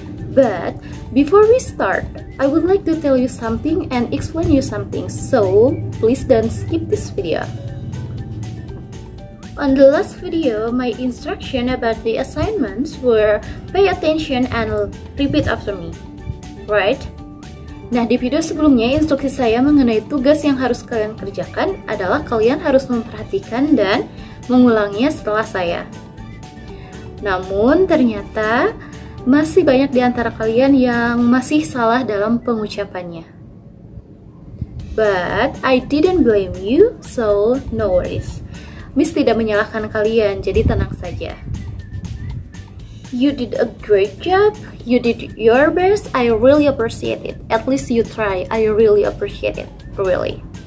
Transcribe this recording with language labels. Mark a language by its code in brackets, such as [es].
[en] But, before we start, I would like to tell you something and explain you something, so please don't skip this video. On the last video, my instruction about the assignments were pay attention and repeat after me, right? [id] Nah, di video sebelumnya, instruksi saya mengenai tugas yang harus kalian kerjakan adalah kalian harus memperhatikan dan mengulangnya setelah saya. Namun, ternyata masih banyak di antara kalian yang masih salah dalam pengucapannya. [en] But, I didn't blame you, so no worries. [id] Miss tidak menyalahkan kalian, jadi tenang saja. [en] You did a great job. You did your best. I really appreciate it. At least you try. I really appreciate it. Really.